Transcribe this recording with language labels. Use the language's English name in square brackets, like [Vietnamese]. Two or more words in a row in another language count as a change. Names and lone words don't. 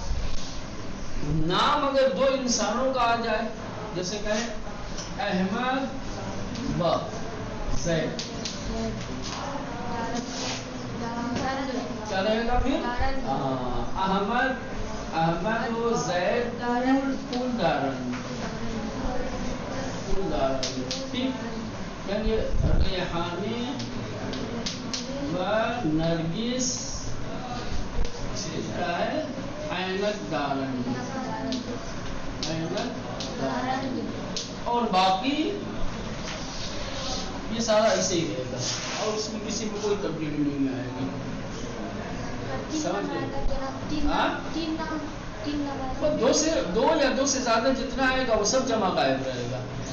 [Urdu] نام اگر دو انسانوں کا آ جائے، جیسے کہیں احمد و زید، کیا رہے گا پھر؟ احمد و زید [Persian] پول دارن، [Urdu] یعنی ریحانہ و نرگس کیا ہے؟ [Persian] عینک دارن، عینک دارن۔ [Urdu] اور باقی یہ سارا ایسے ہی رہے گا اور اس میں کسی میں کوئی تبدیلی نہیں آئے گی۔ دو یا دو سے زیادہ جتنا آئے گا وہ سب جمع غائب رہے گا۔